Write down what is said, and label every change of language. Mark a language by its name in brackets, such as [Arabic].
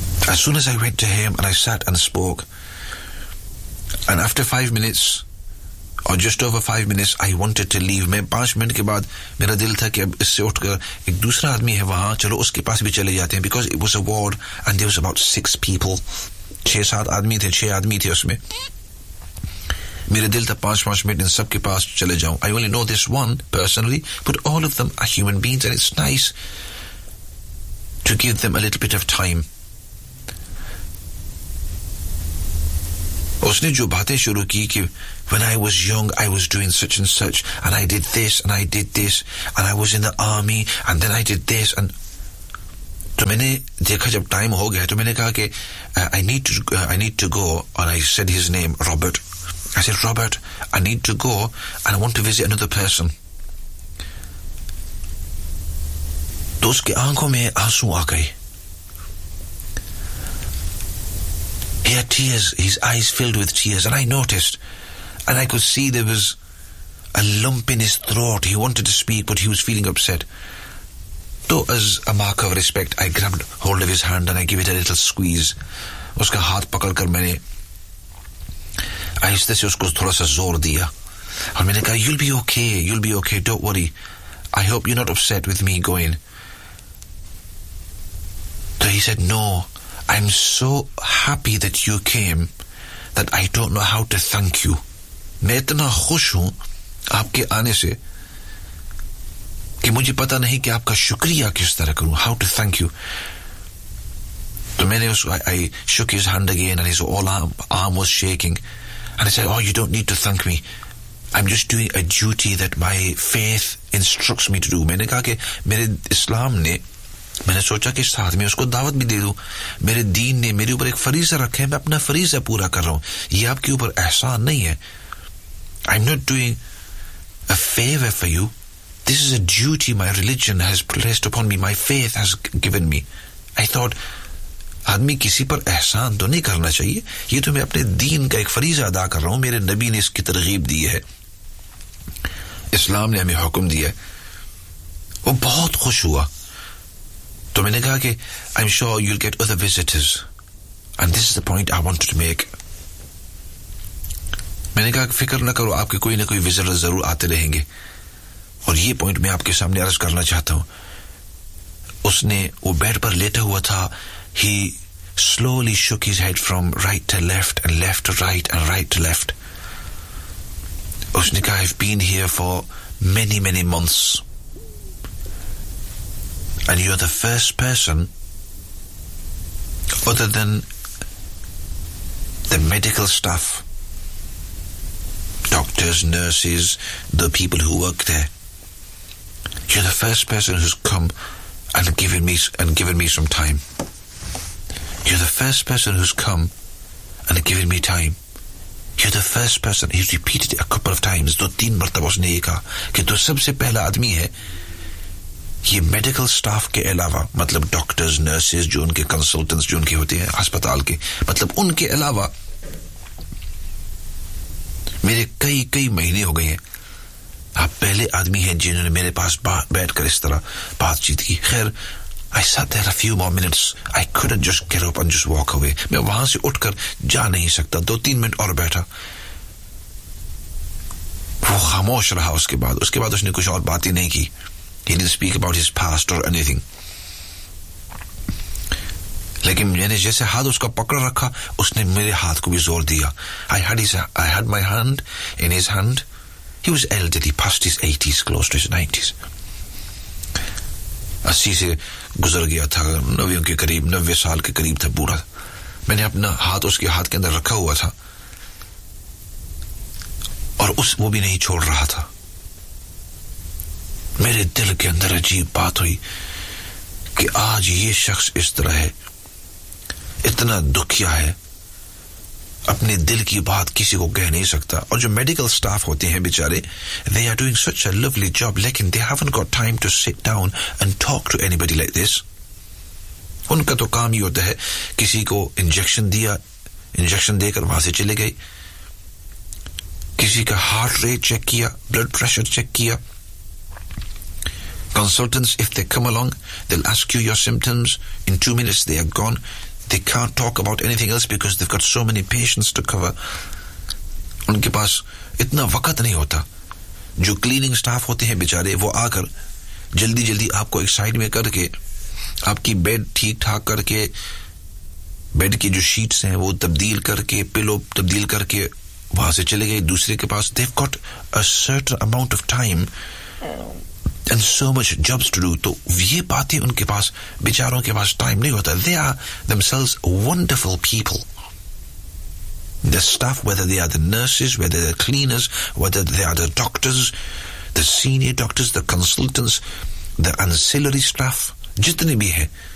[English] as soon as I went to him and I sat and spoke and after 5 minutes और just over 5 minutes I wanted to leave [Hindi] मैं 5 minute के बाद मेरा दिल था कि अब इससे उठकर एक दूसरा आदमी है वहां चलो उसके पास भी चले जाते हैं [English] because it was a ward and there was about 6 people [Hindi] 6 आदमी थे उसमें मेरे दिल था 5 मिनट इन सब के पास चले जाऊं [English] I only know this one personally but all of them are human beings and it's nice to give them a little bit of time [Hindi] उसने जो बातें शुरू की कि [English] When I was young, I was doing such and such, and I did this, and I did this, and I was in the army, and then I did this, and [Hindi] तो मैंने देखा जब टाइम हो गया तो मैंने कहा कि [English] I need to go and I said his name Robert. I said Robert, I need to go and I want to visit another person. [Hindi] तो उसकी आंखों में आंसू आ गए. [English] He had tears, his eyes filled with tears, and I noticed, and I could see there was a lump in his throat. He wanted to speak, but he was feeling upset. तो as a mark of respect, I grabbed hold of his hand and I gave it a little squeeze. [Hindi] उसका हाथ पकड़कर मैंने आहिस्ते से उसको थोड़ा सा जोर दिया और मैंने कहा, [English] you'll be okay, don't worry. I hope you're not upset with me going. तो he said, no, I'm so happy that you came that I don't know how to thank you. [Hindi] मैं इतना खुश हूँ आपके आने से कि मुझे पता नहीं कि आपका शुक्रिया किस तरह करूं. [English] How to thank you. [Hindi] तो मैंने उसको [English] I shook his hand again and his arm was shaking and I said, oh, you don't need to thank me, I'm just doing a duty that my faith instructs me to do. [Hindi] मैंने कहा कि मेरे इस्लाम ने, मैंने सोचा कि साथ में उसको दावत भी दे दूं, मेरे दीन ने मेरे ऊपर एक फरीजा रखा है, मैं अपना फरीजा पूरा कर रहा हूं, ये आपके ऊपर एहसान नहीं है. [English] I'm not doing a favor for you. This is a duty my religion has placed upon me, my faith has given me. I thought, [Hindi] आदमी किसी पर एहसान तो नहीं करना चाहिए, ये तो मैं अपने दीन का एक फरीजा अदा कर रहा हूं, मेरे नबी ने इसकी तरगीब दी है, इस्लाम ने हमें हुक्म दिया. वो बहुत खुश हुआ. तो मैंने कहा कि [English] I'm sure you'll get other visitors. And this is the point I wanted to make. [Hindi] मैंने कहा कि फिक्र ना करो, आपके कोई ना कोई विजिटर जरूर आते रहेंगे. और ये पॉइंट मैं आपके सामने अर्ज करना चाहता हूं. उसने, वो बेड पर लेटा हुआ था, [English] he slowly shook his head from right to left and left to right and right to left. [Hindi] उसने कहा, [English] I've been here for many, many months. And you are the first person, other than the medical staff, doctors, nurses, the people who work there, you're the first person who's come and given me some time. You're the first person who's come and given me time. You're the first person. He's repeated it a couple of times. [Hindi] Do teen martaba usne ye kaha ki tu sabse pehla aadmi hai. ये medical staff के अलावा, मतलब doctors, nurses, जो उनके consultants जो उनके होते हैं अस्पताल के, मतलब उनके अलावा मेरे कई कई महीने हो गए हैं, आप पहले आदमी हैं जिन्होंने मेरे पास बैठकर इस तरह बातचीत की. [English] खैर, I sat there a few more minutes. I couldn't just get up and just walk away. [Hindi] मैं वहां से उठकर जा नहीं सकता, दो तीन मिनट और बैठा. वो खामोश रहा उसके बाद. उसके बाद उसने कुछ और बातें नहीं की. [English] He didn't speak about his past or anything. [Hindi] लेकिन मैंने जैसे हाथ उसका पकड़ रखा, उसने मेरे हाथ को भी जोर दिया. [English] I had my hand in his hand. He was elderly, past his 80s, close to his 90s. [Hindi] 80 से गुजर गया था, 90 साल के करीब था बूढ़ा. मैंने अपना हाथ उसके हाथ के अंदर रखा हुआ था और उस वो भी नहीं छोड़ रहा था. मेरे दिल के अंदर अजीब बात हुई कि आज ये शख्स इस तरह है, इतना दुखिया है, अपने दिल की बात किसी को कह नहीं सकता. और जो मेडिकल स्टाफ होते हैं बेचारे, [English] They are doing such a lovely job, लेकिन they haven't got time to sit down and talk to anybody like this. [Hindi] उनका तो काम ही होता है, किसी को इंजेक्शन दिया, इंजेक्शन देकर वहां से चले गए, किसी का हार्ट रेट चेक किया, ब्लड प्रेशर चेक किया. [English] Consultants, if they come along, they'll ask you your symptoms. In 2 minutes, they are gone. They can't talk about anything else because they've got so many patients to cover. [Hindi] उनके पास इतना वक्त नहीं होता. जो cleaning staff होते हैं बेचारे, वो आकर जल्दी जल्दी आपको एक साइड में करके, आपकी बेड ठीक ठाक करके, बेड की जो शीट्स हैं वो तब्दील करके, पिलो तब्दील करके वहां से चले गए दूसरे के पास. [English] They've got a certain amount of time. And so much jobs to do. [Hindi] तो ये बातें उनके पास, बेचारों के पास टाइम नहीं होता. [English] They are themselves wonderful people. The staff, whether they are the nurses, whether they are cleaners, whether they are the doctors, the senior doctors, the consultants, the ancillary staff, [Hindi] जितने भी हैं,